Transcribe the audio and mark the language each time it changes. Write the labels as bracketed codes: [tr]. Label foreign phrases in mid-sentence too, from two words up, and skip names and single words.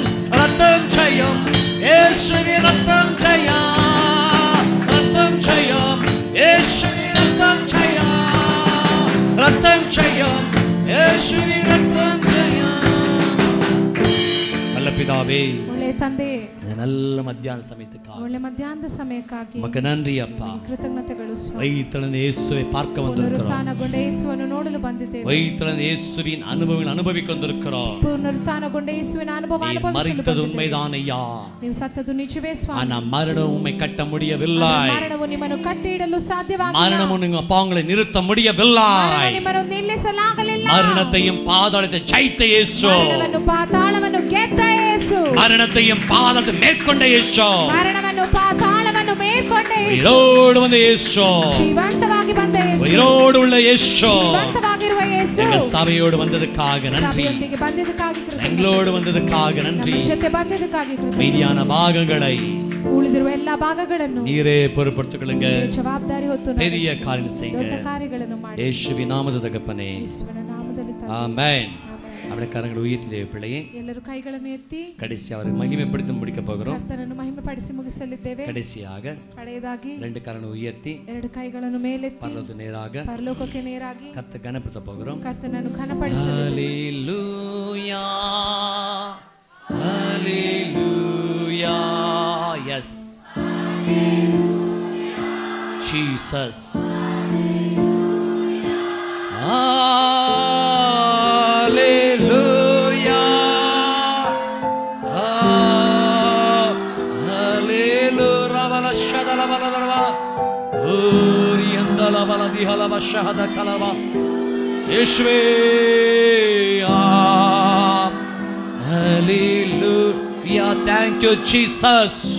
[ta] ரத்தம் ஜெயம், இயேசுவின் ரத்தம் ஜெயம். ரத்தம் ஜெயம், இயேசுவின் ரத்தம் ஜெயம். ரத்தம் ஜெயம், இயேசுவின் ரத்தம் ஜெயம். நல்ல பிதாவே, [kn] ಒಳ್ಳೆ ತಂದೆ, [ta] இந்த நல்ல மத்தியான சமயத்துக்காக [kn] ಒಳ್ಳೆ ಮಧ್ಯಾಹ್ನದ ಸಮಯಕ್ಕಾಗಿ [ta] உமக்கு நன்றி அப்பா. [kn] ಕೃತಜ್ಞತೆಗಳು ಸ್ವಾಮಿ. [ta] வயிற்றிலிருந்த இயேசுவை பார்க்க வந்திருக்கிறோம். [kn] ಪುನರುತ್ಥಾನಗೊಂಡ ಯೇಸುವನ್ನು ನೋಡಲು ಬಂದಿದ್ದೇವೆ. [ta] வயிற்றிலிருந்த இயேசுவின் அனுபவங்கள் அனுபவிக்க வந்திருக்கிறோம். [kn] ಪುನರುತ್ಥಾನಗೊಂಡ ಯೇಸುವಿನ ಅನುಭವ [ta] நீர் [kn] ಅನುಭವಿಸಲು [ta] மரித்தது [kn] ಬಂದಿದ್ದೇವೆ. [ta] உண்மைதான் ஐயா, [kn] ನೀವು ಸತ್ತದು ನಿಜವೇ ಸ್ವಾಮಿ. [ta] ஆனா மரணம் உம்மை கட்ட முடியவில்லை. [kn] ಮರಣವು ನಿಮ್ಮನ್ನು ಕಟ್ಟಿ ಇಡಲು ಸಾಧ್ಯವಾಗಿಲ್ಲ. [ta] மரணம் உங்க பாவங்களை நிறுத்த முடியவில்லை. [kn] ಮರಣ ನಿಮ್ಮನ್ನು ನಿಲ್ಲಿಸಲಾಗಲಿಲ್ಲ. [ta] மரணத்தையும் பாதாளத்தை ஜெயித்த இயேசு, [kn] ಮರಣವನ್ನು ಪಾತಾಳವನ್ನು ಗೆದ್ದ ಯೇಸು, [ta] மரணத்தையும் பாதாளத்தை மேற்கொண்ட இயேசு, [kn] ಮರಣವನ್ನು ಪಾತಾಳವನ್ನು ಮೇಲ್ಕೊಂಡ ಯೇಸು, [ta] உயிரோடு வந்த இயேசு, [kn] ಜೀವಂತವಾಗಿ ಬಂದ ಯೇಸು, [ta] உயிரோடு உள்ள இயேசு, [kn] ಜೀವಂತವಾಗಿರುವ ಯೇಸು, [ta] எங்க சபையோடு வந்ததுக்காக நன்றி, [kn] ಸಭೆಯೊಂದಿಗೆ ಬಂದಿದ್ದಕ್ಕಾಗಿ ಕೃತಜ್ಞತೆ. [ta] எங்களோடு வந்ததுக்காக நன்றி. [kn] ನಮ್ಮ ಜೊತೆ ಬಂದಿದ್ದಕ್ಕಾಗಿ ಕೃತಜ್ಞತೆ. [ta] மீதியான பாகங்களை [kn] ಉಳಿದಿರುವ ಎಲ್ಲಾ ಭಾಗಗಳನ್ನು [ta] நீரே பொறுப்படுத்திக்கொள்ளுங்க. [kn] ಜವಾಬ್ದಾರಿ ಹೊತ್ತು [ta] பெரிய [kn] ನಡೆಸಿ [ta] காரியம் செய்யுங்க. [kn] ದೊಡ್ಡ ಕಾರ್ಯಗಳನ್ನು ಮಾಡಿ [ta] இயேசுவின் நாமத்தில் தகப்பனே, [kn] ಯೇಸುವಿನ ನಾಮದಲ್ಲಿ ತಂದೆ. [ta] ஆமென். [kn] ಆಮೆನ್. [ta] அப்படியே கரங்களை உயர்த்தி பிள்ளையே, [kn] ಎಲ್ಲರೂ ಕೈಗಳನ್ನು ಎತ್ತಿ [ta] கடைசி அவரை மகிமைப்படுத்தி முடிக்க போகிறோம். [kn] ಕರ್ತನನ್ನು ಮಹಿಮೆಪಡಿಸಿ ಮುಗಿಸಲಿದ್ದೇವೆ. [ta] கடைசியாக [kn] ಕಡೆಯದಾಗಿ [ta] ரெண்டு கரங்களை உயர்த்தி [kn] ಎರಡು ಕೈಗಳನ್ನು ಮೇಲೆತ್ತಿ [ta] பரலோகத்து நேராக [kn] ಪರಲೋಕಕ್ಕೆ ನೇರಾಗಿ [ta] கர்த்த கனப்படுத்த போகிறோம். [kn] ಕರ್ತನನ್ನು ಘನಪಡಿಸಲಿದ್ದೇವೆ. ஹalleluya, ஹalleluya, [en] yes Jesus, hallelujah, hallelujah, ravala shadala baladava, oriandala baladi halava shahada kalava, yeshwe, hallelujah, thank you Jesus.